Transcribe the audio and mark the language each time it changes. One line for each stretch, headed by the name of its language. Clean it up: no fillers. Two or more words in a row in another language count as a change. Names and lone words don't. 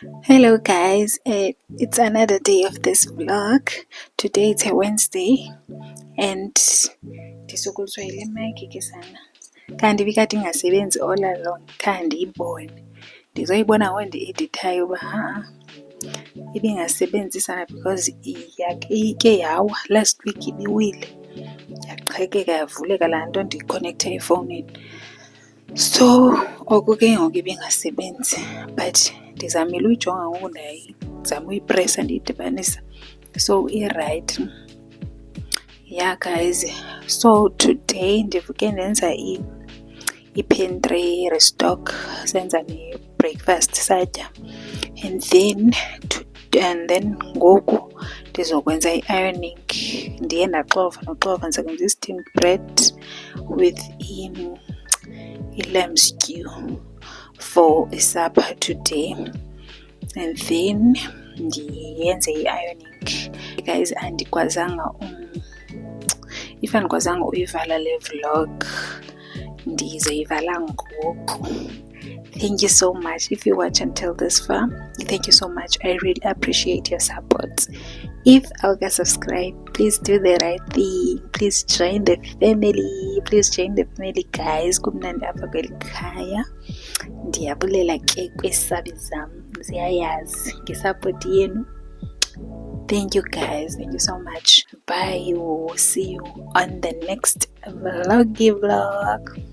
English: Hello guys, it's another day of this vlog. Today it's a Wednesday and
Xhosa: ndisukuluzwela imike ke sana. Kanti ibikade ingasebenzi
English: all along,
Xhosa: khandiyibone. Ndizoyibona ngondi-edithayo uba ibingasebenzi sana because ike yawa
English: last week
Xhosa: ibiwile. Yaqhekeka yavuleka laa nto ndiyikhonekthe efowunini. So oku ke ngoku ibingasebenzi but ndizamile uyijonga ngoku ndizama uyipresa ndiyidibanisa so irayithi.
English: Yeah guys, so today
Xhosa: ndivuke ndenza i-pantry restock, senza ne-breakfast satya,
English: and then
Xhosa: ngoku ndizokwenza i-ironing. Ndiye ndaxova ndizokwenza i-steamed bread with i-lamb stew
English: for supper today,
Xhosa: and then ndiyenze i-ironing. Guys, andikwazanga if andikwazanga uyivala le vlog, ndizoyivala ngoku.
English: Thank you so much if you watch until this far. Thank you so much. I really appreciate your support. If you subscribe, please do the right thing. Please join the family. Please join the family guys.
Xhosa: Kumnandi apha kweli khaya. Ndiyabulela ke kwesabi zam. Ziyayazi ngesupport yenu.
English: Thank you guys. Thank you so much. Bye. We'll see you on the next vlog.